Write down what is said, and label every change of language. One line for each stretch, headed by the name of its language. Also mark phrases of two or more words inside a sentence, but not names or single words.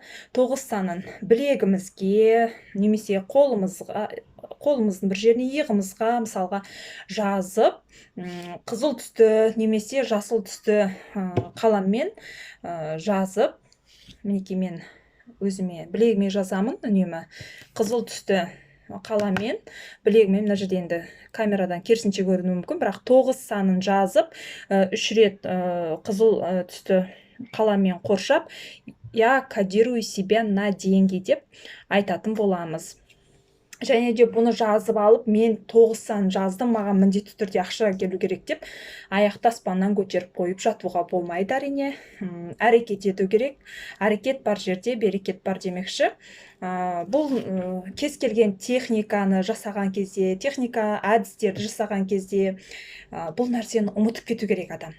Kazakh: 9 санын білегімізге, немесе қолымыздың бір жеріне, иығымызға мысалға жазып, қызыл түсті немесе жасыл түсті қаламмен жазып, мінекей мен өзіме білегіме жазамын үнемі. Қызыл түсті қаламмен, білегіме, мына жерде енді камерадан керісінше көрінуі мүмкін, бірақ 9 санын жазып, 3 рет қызыл түсті қаламмен қоршап,
Russian: я кодирую себя на деньги
Kazakh: деп айтатын боламыз. Және де бұны жазып алып, мен 9 сан жаздым, маған міндетті түрде ақша келу керек деп, аяқты аспаннан көтеріп қойып жатуға болмайды әрине. Әрекет ету керек. Әрекет бар жерде берекет бар демекші. Бұл кез келген техниканы жасаған кезде, техника әдістерді жасаған кезде, бұл нәрсені ұмытып кету керек адам.